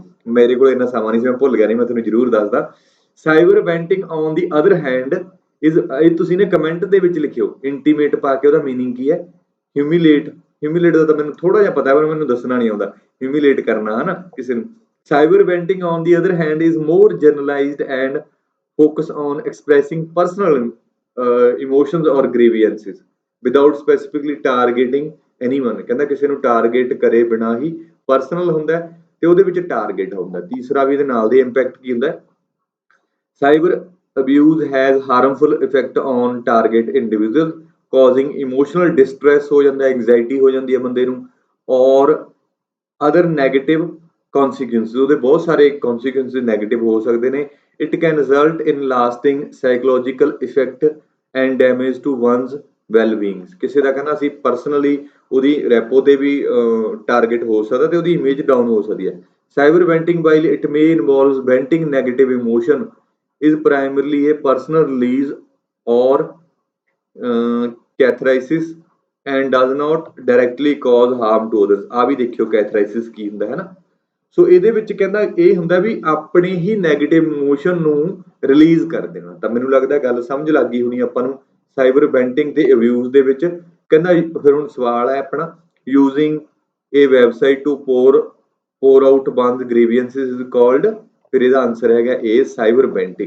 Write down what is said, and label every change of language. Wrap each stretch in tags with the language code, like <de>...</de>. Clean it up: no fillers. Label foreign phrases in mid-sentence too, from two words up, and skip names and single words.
<pa>ਮੇਰੇ ਕੋਲ ਇੰਨਾ ਸਮਾਂ ਨਹੀਂ ਸੀ, ਮੈਂ ਭੁੱਲ ਗਿਆ, ਨਹੀਂ ਮੈਂ ਤੁਹਾਨੂੰ ਜ਼ਰੂਰ ਦੱਸਦਾ।</pa> <en>cyber venting on the other hand is,</en> <pa>ਇਹ ਤੁਸੀਂ ਨੇ ਕਮੈਂਟ ਦੇ ਵਿੱਚ ਲਿਖਿਓ ਇੰਟੀਮੇਟ ਪਾ ਕੇ ਉਹਦਾ ਮੀਨਿੰਗ ਕੀ ਹੈ। ਹਿਊਮੀਲੇਟ ਹਿਊਮਿਲੇਟ ਦਾ ਤਾਂ ਮੈਨੂੰ ਥੋੜਾ ਜਿਹਾ ਪਤਾ ਹੈ, ਪਰ ਮੈਨੂੰ ਦੱਸਣਾ ਨਹੀਂ ਆਉਂਦਾ ਹਿਊਮਿਲੇਟ ਕਰਨਾ, ਹਨਾ, ਕਿਸੇ ਨੂੰ।</pa> <en>cyber venting on the other hand is more generalized and focus on expressing personal emotions or grievances without specifically targeting anyone।</en> <pa>ਕਹਿੰਦਾ ਕਿਸੇ ਨੂੰ ਟਾਰਗੇਟ ਕਰੇ ਬਿਨਾ ਹੀ ਪਰਸਨਲ ਹੁੰਦਾ ਤੇ ਉਹਦੇ ਵਿੱਚ ਟਾਰਗੇਟ ਹੁੰਦਾ। ਤੀਸਰਾ ਵੀ ਇਹਦੇ ਨਾਲ ਦੇ ਇੰਪੈਕਟ ਕੀ ਹੁੰਦਾ, ਸਾਈਬਰ</pa> <en>abuse has harmful effect on target individual causing emotional distress</en> <pa>ਹੋ ਜਾਂਦਾ, ਐਂਗਜ਼ਾਇਟੀ ਹੋ ਜਾਂਦੀ ਹੈ ਬੰਦੇ ਨੂੰ, ਔਰ</pa> <en>other negative consequences,</en> <pa>ਉਹਦੇ ਬਹੁਤ ਸਾਰੇ consequences ਨੈਗੇਟਿਵ ਹੋ ਸਕਦੇ ਨੇ।</pa> <en>it can result in lasting psychological effect and damage to one's well-being।</en> <pa>ਕਿਸੇ ਦਾ ਕਹਿੰਦਾ ਅਸੀਂ ਪਰਸਨਲੀ ਉਹਦੀ ਰੈਪੋ ਤੇ ਵੀ ਟਾਰਗੇਟ ਹੋ ਸਕਦਾ ਤੇ ਉਹਦੀ</pa> <en>image down</en> <pa>ਹੋ ਸਕਦੀ ਹੈ।</pa> <en>cyber venting while it may involve venting negative emotion is primarily a personal release or catharsis and does not directly cause harm to others।</en> <pa>ਆ ਵੀ ਦੇਖਿਓ ਕੈਥਰਾਈਸਿਸ ਕੀ ਹੁੰਦਾ ਹੈ ਨਾ। ਸੋ ਇਹਦੇ ਵਿੱਚ ਕਹਿੰਦਾ ਇਹ ਹੁੰਦਾ ਵੀ ਆਪਣੇ ਹੀ</pa> <en>negative emotion</en> <pa>ਨੂੰ ਰਿਲੀਜ਼ ਕਰ ਦੇਣਾ। ਤਾਂ ਮੈਨੂੰ ਲੱਗਦਾ ਗੱਲ ਸਮਝ ਲੱਗ ਗਈ ਹੋਣੀ ਆਪਾਂ ਨੂੰ</pa> <en>cyber venting</en> <pa>ਤੇ ਅਬਿਊਜ਼ ਦੇ ਵਿੱਚ। ਕਹਿੰਦਾ ਫਿਰ ਹੁਣ ਸਵਾਲ ਹੈ ਆਪਣਾ,</pa> <en>using a website to pour out one's grievances is called,</en> <pa>ਫਿਰ ਇਹਦਾ ਆਨਸਰ ਹੈਗਾ ਇਹ</pa> <en>cyber venting.</en>